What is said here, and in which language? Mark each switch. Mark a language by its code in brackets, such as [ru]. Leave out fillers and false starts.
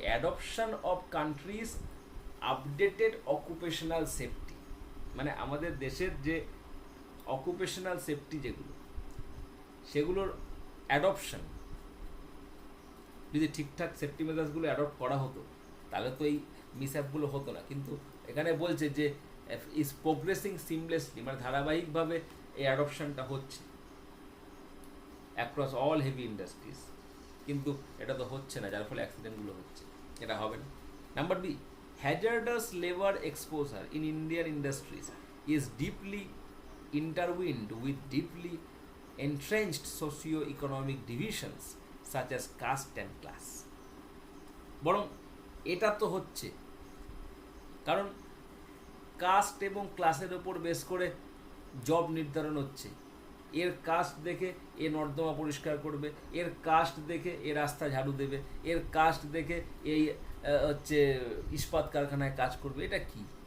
[en] adoption of countries updated occupational safety, [bn] মানে আমাদের দেশের যে অকুপেশনাল সেফটি যেগুলো, সেগুলোর অ্যাডপশন যদি ঠিকঠাক সেফটি মেজার্সগুলো অ্যাডপ্ট করা হতো তাহলে তো এই মিসঅ্যাপগুলো হতো না। কিন্তু এখানে বলছে যে [en] is progressing seamlessly, [bn] মানে ধারাবাহিকভাবে এই অ্যাডপশনটা হচ্ছে [en] across all heavy industries, [bn] কিন্তু এটা তো হচ্ছে না, যার ফলে অ্যাক্সিডেন্টগুলো হচ্ছে। এটা হবে না। Number B, [en] hazardous labor exposure in Indian industries is deeply intertwined with deeply entrenched socio-economic divisions such as caste and class. [bn] বরং এটা তো হচ্ছে, কারণ কাস্ট এবং ক্লাসের ওপর বেস করে জব নির্ধারণ হচ্ছে। এর কাস্ট দেখে এ নর্দমা পরিষ্কার করবে, এর কাস্ট দেখে এ রাস্তা ঝাড়ু দেবে, এর কাস্ট দেখে এই হচ্ছে ইস্পাত কারখানায় কাজ করবে। এটা কি?